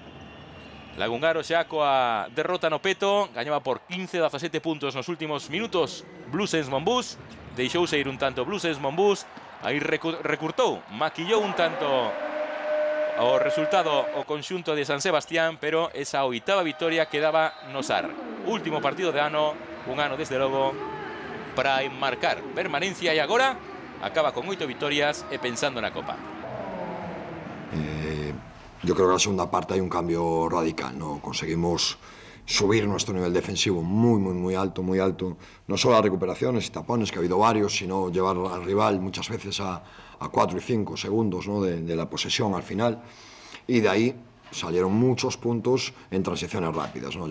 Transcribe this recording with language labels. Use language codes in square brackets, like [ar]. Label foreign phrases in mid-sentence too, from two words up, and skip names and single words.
[gl] Lagungaro xa coa derrota no peto, gañaba por 15-17 puntos nos últimos minutos Blues Saints Monbus, deixouse ir un tanto Blues Saints Monbus, aí recurtou, maquillou un tanto o resultado o conxunto de San Sebastián, pero esa oitava vitoria quedaba no Sar. Último partido de ano, un ano desde logo para enmarcar permanencia e agora acaba con 8 vitorias e pensando na Copa. [es] Yo creo que en la segunda parte hay un cambio radical, ¿no? Conseguimos subir nuestro nivel defensivo muy alto, no solo a recuperaciones y tapones, que ha habido varios, sino llevar al rival muchas veces a 4 y 5 segundos, ¿no? de la posesión al final, y de ahí salieron muchos puntos en transiciones rápidas, ¿no?